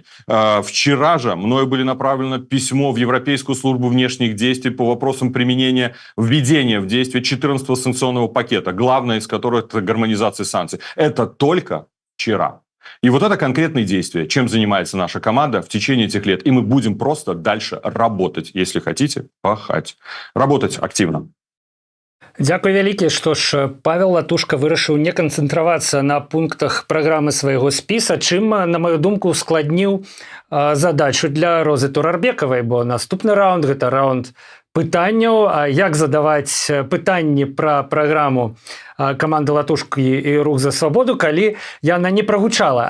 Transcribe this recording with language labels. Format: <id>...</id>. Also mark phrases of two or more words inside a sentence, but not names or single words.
<ru>Вчера же мною было направлено письмо в Европейскую службу внешних действий по вопросам применения, введения в действие 14-го санкционного пакета, главное из которых это гармонизация санкций. Это только вчера. И вот это конкретные действия, чем занимается наша команда в течение этих лет. И мы будем просто дальше работать, если хотите, пахать. Работать активно.</ru> <be>Дзякуй вялікі, што ж Павел Латушка вырашыў не канцэнтравацца на пунктах праграмы свайго спіса, чым, на маю думку, ускладніў задачу для Розы Турарбекавай, бо наступны раунд гэта раунд пытанняў, як задаваць пытанні пра праграму каманды Латушкі і Рух за свабоду, калі яна не прагучала.</be>